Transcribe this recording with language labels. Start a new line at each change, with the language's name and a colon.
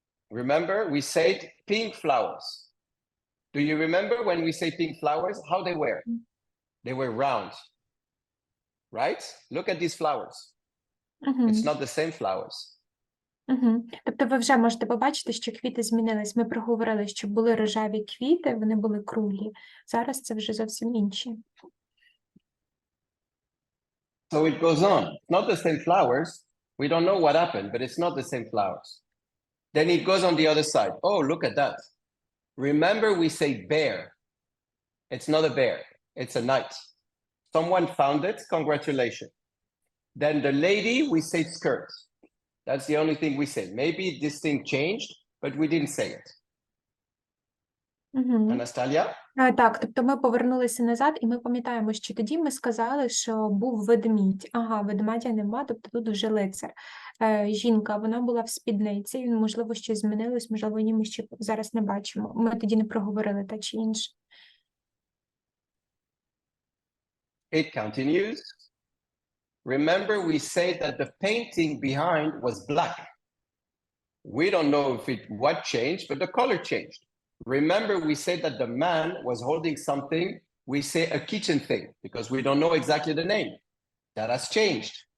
English: Remember, we said pink flowers. Do you remember when we say pink flowers, how they were? They were round, right? Look at these flowers. It's not the same flowers.
Ukrainian: Тобто ви вже можете побачити, що квіти змінились. Ми проговорили, що були рожеві квіти, вони були круглі. Зараз це вже зовсім інші.
English: So it goes on. It's not the same flowers. We don't know what happened, but it's not the same flowers. Then it goes on the other side. Oh, look at that. Remember, we say bear. It's not a bear. It's a knight. Someone found it. Congratulations. Then the lady, we say skirt. That's the only thing we say. Maybe this thing changed, but we didn't say it. Anastasia?
Ukrainian: Так, тобто ми повернулися назад, і ми пам'ятаємо, що тоді ми сказали, що був ведмідь. Ага, ведмедя нема, тобто тут вже лицар. Жінка, вона була в спідниці, можливо, щось змінилось, можливо, ні, ми ще зараз не бачимо. Ми тоді не проговорили те чи інше.
English: It continues. Remember, we said that the painting behind was black. We don't know if what changed, but the color changed. Remember, we said that the man was holding something. We say a kitchen thing because we don't know exactly the name. That has changed.